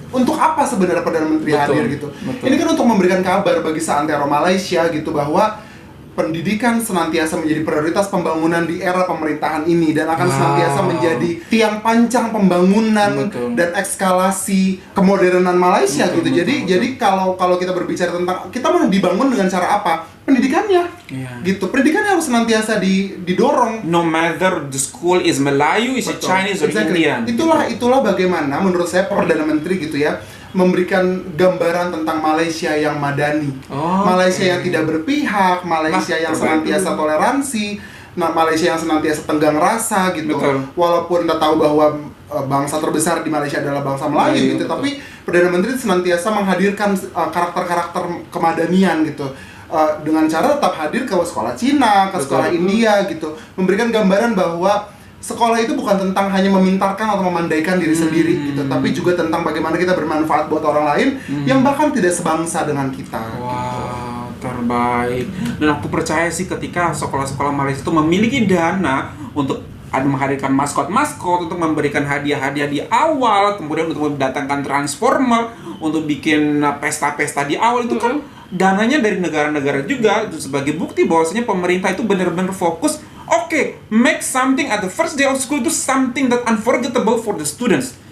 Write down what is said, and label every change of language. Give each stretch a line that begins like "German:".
Indonesian: Untuk apa sebenarnya Perdana Menteri hadir gitu? Ini kan untuk memberikan kabar bagi seantero Malaysia gitu bahwa pendidikan senantiasa menjadi prioritas pembangunan di era pemerintahan ini, dan akan senantiasa menjadi tiang pancang pembangunan dan ekskalasi kemodernan Malaysia gitu. Jadi kalau kita berbicara tentang kita mau dibangun dengan cara apa? Pendidikannya. Gitu. Pendidikannya harus senantiasa didorong.
English: No matter the school is Melayu, is Chinese or Indian.
Indonesian: Itulah bagaimana menurut saya Perdana Menteri gitu ya memberikan gambaran tentang Malaysia yang madani, Malaysia yang tidak berpihak, Malaysia yang senantiasa toleransi, Malaysia yang senantiasa tenggang rasa gitu. Walaupun kita tahu bahwa bangsa terbesar di Malaysia adalah bangsa Melayu gitu, tapi Perdana Menteri senantiasa menghadirkan karakter-karakter kemadanian gitu. Dengan cara tetap hadir ke sekolah Cina, ke sekolah India gitu, memberikan gambaran bahwa sekolah itu bukan tentang hanya memintarkan atau memandaikan diri sendiri gitu, tapi juga tentang bagaimana kita bermanfaat buat orang lain yang bahkan tidak sebangsa dengan kita. Wow, terbaik. Dan aku percaya sih ketika sekolah-sekolah Malaysia itu memiliki dana untuk menghadirkan maskot-maskot, untuk memberikan hadiah-hadiah di awal, kemudian untuk mendatangkan transformer, untuk bikin pesta-pesta di awal, itu kan dananya dari negara-negara juga, sebagai bukti bahwasanya pemerintah itu benar-benar fokus.
English: Oke, make something at the first day of school
Indonesian: itu
English: something that unforgettable for the students.